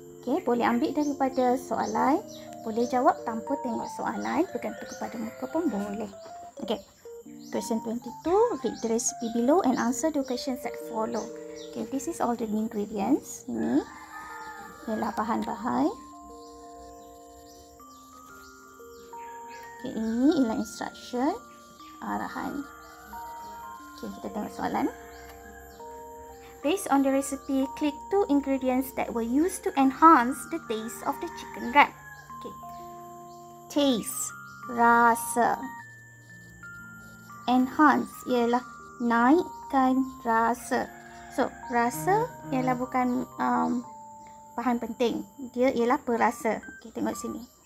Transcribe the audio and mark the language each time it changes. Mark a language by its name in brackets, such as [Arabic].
[Malay] Okay, boleh ambil daripada soalan, boleh jawab tanpa tengok soalan, bergantung kepada muka pun boleh. Okay. [English] Question 22, read the recipe below and answer the questions that follow. Okay, this is all the ingredients. [Malay] Ini ialah bahan-bahan. Okay, ini ialah instruction, arahan. Okay, kita tengok soalan. [English] Based on the recipe, click 2 ingredients that were used to enhance the taste of the chicken wrap. [Malay] Okay. Taste, rasa. Enhance ialah naikkan rasa. So, rasa ialah bukan bahan penting. Dia ialah perasa. Okay, tengok sini.